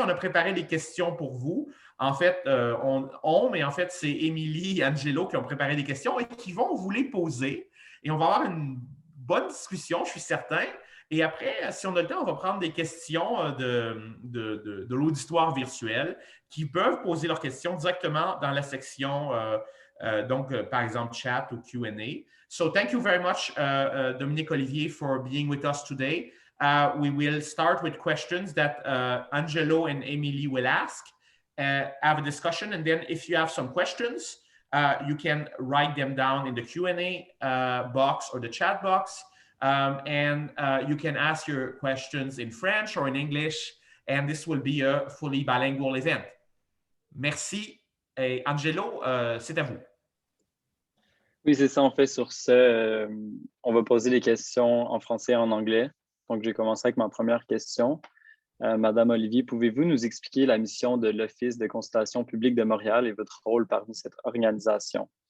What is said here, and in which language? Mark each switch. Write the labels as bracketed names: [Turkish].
[French] On a préparé des questions pour vous. En fait, mais en fait, c'est Émilie et Angelo qui ont préparé des questions et qui vont vous les poser. Et on va avoir une bonne discussion, je suis certain. Et après, si on a le temps, on va prendre des questions de l'auditoire virtuel qui peuvent poser leurs questions directement dans la section donc, par exemple, chat ou Q&A. [English] So, thank you very much, Dominique Olivier, for being with us today. We will start with questions that Angelo and Emily will ask, have a discussion, and then if you have some questions, you can write them down in the Q&A box or the chat box, and you can ask your questions in French or in English, and this will be a fully bilingual event. Merci. [French] Et Angelo, c'est à vous. Oui, c'est ça, on fait sur ce. On va poser les questions en français et en anglais. Donc, je vais commencer avec ma première question. Madame Olivier, pouvez-vous nous expliquer la mission de l'Office de consultation publique de Montréal et votre rôle parmi cette organisation?